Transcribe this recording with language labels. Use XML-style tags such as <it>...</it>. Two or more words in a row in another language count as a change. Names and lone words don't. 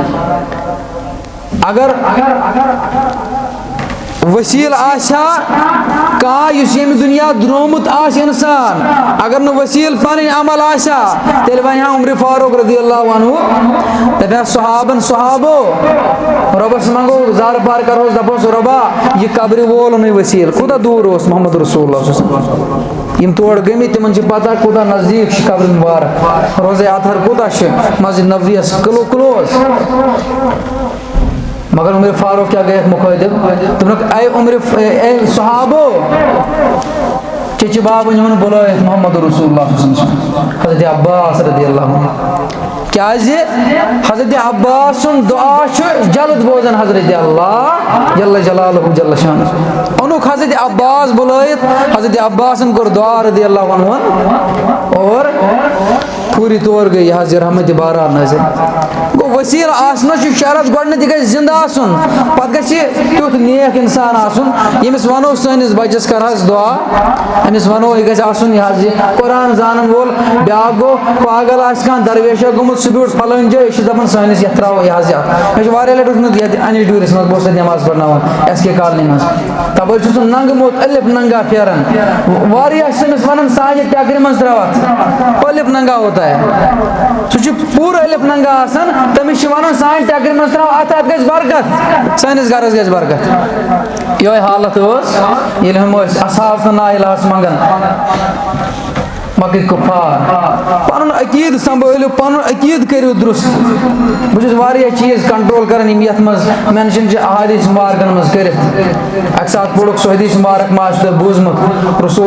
<ks>اگر وسیٖل آسہِ ہا کانٛہہ یُس ییٚمہِ دُنیا درٛامُت آسہِ اِنسان اگر نہٕ وسیٖل پنٕنۍ عمل آسہِ ہا تیٚلہِ ونہِ ہا عمرِ فاروق</ks> <ar>رضی اللہ عنہ</ar> <ks>دپہِ ہا صحابو رۄبس منٛگو زارٕ پار کرہوس دپہوس رۄبا یہِ قبرِ وولنٕے وسیٖل کوٗتاہ دوٗر اوس محمد رسول اللہ</ks> <ar>صلی اللہ علیہ وسلم</ar> <ks>یِم تور گٔمٕتۍ تِمن چھِ پتہ کوٗتاہ نزدیٖک چھِ قبرِ مُبارک روزے اطہر کوٗتاہ چھُ مسجد نبویس کلوز مگر عمرِ فاروق کیٛاہ گٔیکھ مُخٲطِب دوٚپُکھ اے صحابو چچہِ بابٕنۍ ووٚن بُلٲیِتھ محمد رسول اللہ</ks> <ar>صلی اللہ علیہ وسلم</ar> <ks>حضرت عباس</ks> <ar>رضی اللہ عنہ</ar> <ks>کیٛازِ حضرت عباس سُنٛد دُعا چھُ جلد بوزان حضرت اللہ</ks> <ar>جل جلالہ جل شانہ</ar> <ks>اوٚنُکھ حضرت عباس بُلٲیِتھ حضرت عباسن کوٚر دُعا</ks> <ar>رضی اللہ عنہ</ar> <ks>اور پوٗری طور گٔے یہِ حظ یہِ رحمتِ باران نٲزِل گوٚو ؤسیٖل آسنس چھُ شرط گۄڈٕنیتھ یہِ گژھِ زندٕ آسُن پتہٕ گژھِ تیُتھ نیک اِنسان آسُن ییٚمِس ونو سٲنِس بچس کر حظ دُعا أمِس ونو یہِ گژھِ آسُن یہِ حظ یہِ قرآن زانن وول بیٛاکھ گوٚو پاگل آسہِ کانٛہہ درویشا گوٚمُت سُہ بیوٗٹھ فلٲنۍ جایہِ أسۍ چھِ دپان سٲنِس یتھ تراوو یہِ حظ یہِ مےٚ چھُ واریاہ لٹہِ وٕچھمُت یتھ انِس ڈوٗرِس منٛز بہٕ اوسُس تتہِ نٮ۪ماز پرناوان ایس کے کالنی منٛز تپٲرۍ چھُ سُہ ننٛگہٕ موت ألِف ننٛگا پھیران واریاہ چھِ تٔمِس ونان سانہِ ٹٮ۪کرِ منٛز تراوتھ ألِف ننٛگا</ks> <ur>ہوتا ہے</ur> <ks>سُہ چھُ پوٗرٕ ألِف ننٛگا آسان تٔمِس چھِ ونان سانہِ ٹٮ۪کرِ منٛز تراو اتھ گژھِ برکت سٲنِس گرس گژھِ برکت یِہوے حالت ٲس ییٚلہِ ہُم ٲسۍ اصحاب تہٕ نایلاہس منٛگان مکٕکۍ کُفار پنُن عقیٖدٕ سمبٲلِو پنُن عقیٖدٕ کٔرِو درُست بہٕ چھُس واریاہ چیٖز کنٹرول کران یِم یتھ منٛز مینشن چھِ احادیث مُبارکن منٛز کٔرِتھ اکہِ ساتہٕ پوٚرُکھ سُہ حدیث مُبارک ما آسہِ تۄہہِ بوٗزمُت رسول</ks>